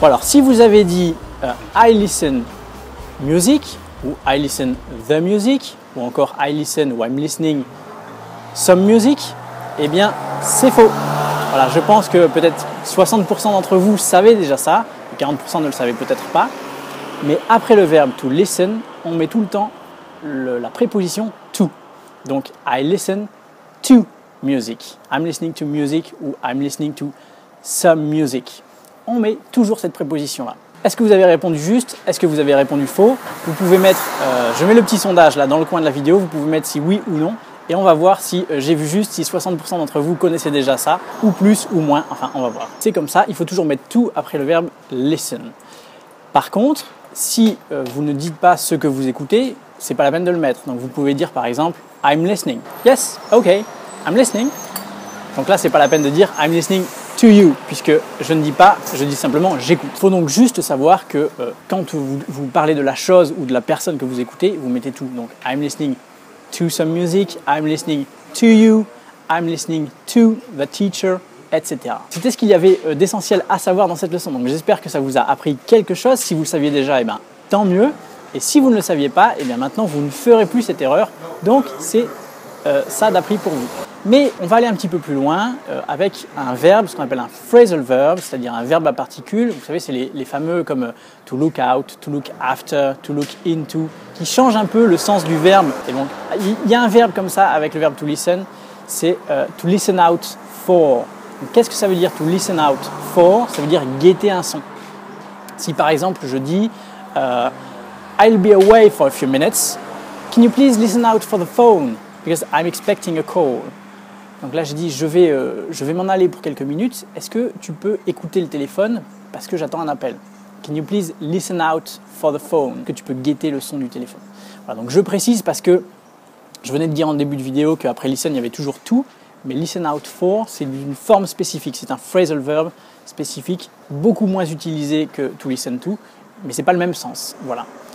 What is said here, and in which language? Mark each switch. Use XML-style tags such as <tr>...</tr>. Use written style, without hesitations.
<fr>Bon, alors si vous avez dit</fr> <en>I listen music</en> <fr>» ou</fr> <en>I listen the music,</en> <fr>ou encore I listen ou</fr> <en>I'm listening some music,</en> <fr>eh bien c'est faux. Voilà, je pense que peut-être 60% d'entre vous savez déjà ça, et 40% ne le savaient peut-être pas, mais après le verbe to listen, on met tout le temps la préposition to.</fr> <en>Donc I listen to music, I'm listening to music ou I'm listening to some music.</en> <fr>On met toujours cette préposition-là. Est-ce que vous avez répondu juste? Est-ce que vous avez répondu faux? Vous pouvez mettre, je mets le petit sondage là dans le coin de la vidéo, vous pouvez mettre si oui ou non, et on va voir si j'ai vu juste, si 60% d'entre vous connaissaient déjà ça, ou plus ou moins, enfin on va voir. C'est comme ça, il faut toujours mettre to après le verbe listen. Par contre, si vous ne dites pas ce que vous écoutez, c'est pas la peine de le mettre. Donc vous pouvez dire par exemple,</fr> <en>I'm listening. Yes, okay, I'm listening.</en> <fr>Donc là, c'est pas la peine de dire</fr> <en>I'm listening to you,</en> <fr>puisque je ne dis pas, je dis simplement j'écoute. Il faut donc juste savoir que quand vous parlez de la chose ou de la personne que vous écoutez, vous mettez tout.</fr> <en>Donc I'm listening to some music, I'm listening to you, I'm listening to the teacher, etc.</en> <fr>C'était ce qu'il y avait d'essentiel à savoir dans cette leçon. Donc j'espère que ça vous a appris quelque chose. Si vous le saviez déjà, eh bien, tant mieux. Et si vous ne le saviez pas, eh bien maintenant vous ne ferez plus cette erreur. Donc c'est ça d'appris pour vous. Mais on va aller un petit peu plus loin avec un verbe, ce qu'on appelle un phrasal verb, c'est-à-dire un verbe à particules. Vous savez, c'est les fameux comme to look out, to look after, to look into, qui changent un peu le sens du verbe. Et donc, il y a un verbe comme ça avec le verbe to listen, c'est to listen out for. Qu'est-ce que ça veut dire to listen out for? Ça veut dire guetter un son. Si par exemple je dis</fr> <en>I'll be away for a few minutes, can you please listen out for the phone? Because I'm expecting a call.</en> <fr>Donc là, je dis, je vais m'en aller pour quelques minutes. Est-ce que tu peux écouter le téléphone parce que j'attends un appel?</fr> <en>Can you please listen out for the phone?</en> <fr>Que tu peux guetter le son du téléphone. Voilà, donc je précise parce que je venais de dire en début de vidéo qu'après listen, il y avait toujours to, mais listen out for, c'est une forme spécifique. C'est un phrasal verb spécifique, beaucoup moins utilisé que to listen to, mais c'est pas le même sens. Voilà.</fr>